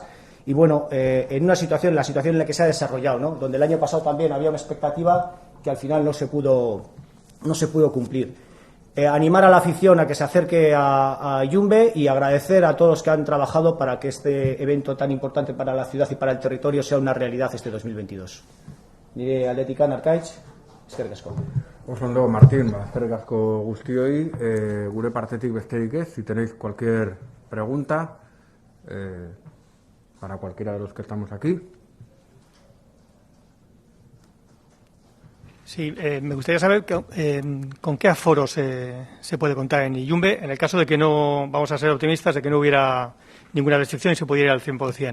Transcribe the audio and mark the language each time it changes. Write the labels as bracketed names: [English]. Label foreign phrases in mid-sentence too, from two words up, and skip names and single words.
[Spanish] Y bueno, en la situación en la que se ha desarrollado, ¿no? Donde el año pasado también había una expectativa que al final no se pudo cumplir. Animar a la afición a que se acerque a Iyumbe y agradecer a todos los que han trabajado para que este evento tan importante para la ciudad y para el territorio sea una realidad este 2022. [Basque] Nire Atletikan Arkaitz, eskerrik asko. Oso ondo, Martín, eskerrik asko guztioi, gure partetik besterik ez, [Spanish] si tenéis cualquier pregunta, para cualquiera de los que estamos aquí. Sí, me gustaría saber con qué aforo se puede contar en Iyumbe, en el caso de que no, vamos a ser optimistas, de que no hubiera ninguna restricción y se pudiera ir al 100%.